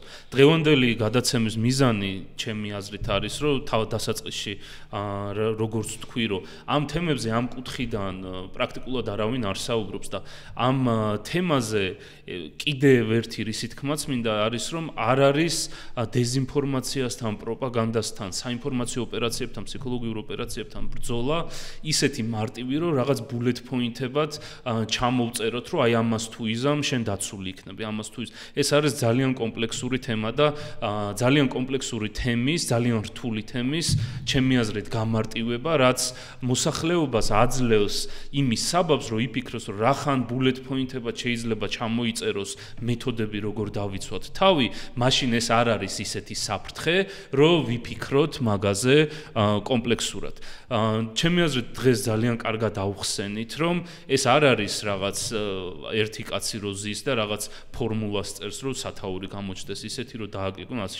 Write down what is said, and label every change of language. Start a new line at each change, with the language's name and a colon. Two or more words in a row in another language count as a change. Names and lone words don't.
Georgian: დღევანდელი გადაცემის მიზანი ჩემი აზრით არის რომ თავ დასაწყისში როგორც თქვი რომ ამ თემებზე ამ კუთხიდან პრაქტიკულად არავინ არ საუბრობს და ამ თემაზე ყველაზე კიდევ ერთი რისი თქმაც მინდა არის რომ არ არის დეზინფორმაციასთან, პროპაგანდასთან, საინფორმაციო ოპერაციებთან, ფსიქოლოგიურ ოპერაციებთან ბრძოლა ისეთი მარტივი რომ რაღაც
English: bullet point-
Georgian: ებად ჩამოვწეროთ რომ აი ამას თუ იზამ შენ დაცული იქნები, ამას თუ ეს არის ძალიან კომპლექსური თემა და ძალიან კომპლექსური თემის, ძალიან რთული თემის ჩემი აზრით გამარტივება, რაც მოსახლეობას აძლევს იმის საბაბს, რომ იფიქროს, რომ რახან
English: bullet point-
Georgian: ებად შეიძლება ჩამოიწეროს მეთოდები, როგორ დავიცვათ თავი, მაშინ ეს არ არის ისეთი საფრთხე, რომ ვიფიქროთ მაგაზე კომპლექსურად. ჩემი აზრით დღეს ძალიან კარგად ავხსენით, რომ ეს არ არის რაღაც ერთი კაცი როზის და რაღაც ფორმულას წერს, რომ სათაური გამოჩნდეს ისეთი, რომ დააგეგმონ ასე.